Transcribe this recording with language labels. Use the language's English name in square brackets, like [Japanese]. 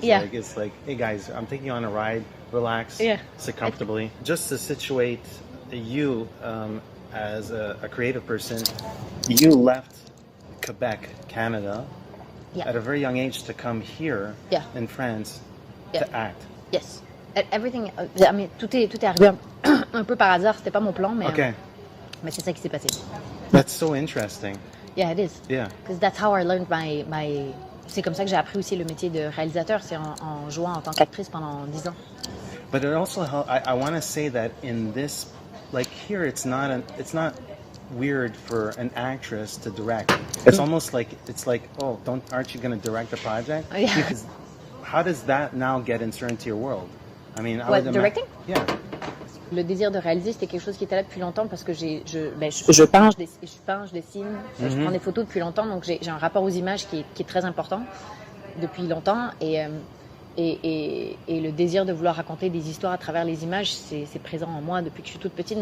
[English] It's like, hey guys, I'm taking you on a ride, relax, sit comfortably. Just to situate you as a creative person, you left Quebec, Canada, at a very young age to come here in France to act. Yes. Everything, I mean, [French] tout est arrivé un peu par hasard. C'était pas mon plan, mais c'est ça qui s'est passé. [English] That's so interesting. Yeah, it is. Yeah. Because that's how I learned my. [French] C'est comme ça que j'ai appris aussi le métier de réalisateur. C'est en jouant en tant qu'actrice pendant 10 ans. [English] But it also helped. I want to say that in this, like here, it's not weird for an actress to direct. It's almost like oh, aren't you going to direct the project? Yeah. Because how does that now get inserted into your world? I mean, directing? Yeah. [French] Le désir de réaliser, c'était quelque chose qui était là depuis longtemps parce que je peins, je dessine, je prends des photos depuis longtemps, donc j'ai un rapport aux images qui est très important depuis longtemps, et le désir de vouloir raconter des histoires à travers les images, c'est présent en moi depuis que je suis toute petite.